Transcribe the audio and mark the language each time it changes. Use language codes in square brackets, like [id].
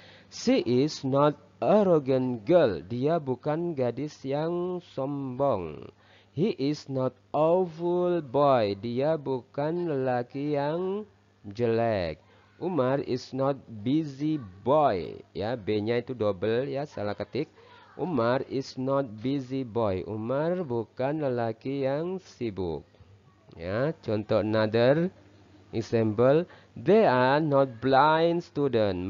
[en] She is not arrogant girl. [id] Dia bukan gadis yang sombong. [en] He is not awful boy. [id] Dia bukan lelaki yang jelek. [en] Umar is not busy boy. [id] Ya, B-nya itu double ya, salah ketik. [en] Umar is not busy boy. [id] Umar bukan lelaki yang sibuk. [en] Ya, contoh another example, they are not blind student.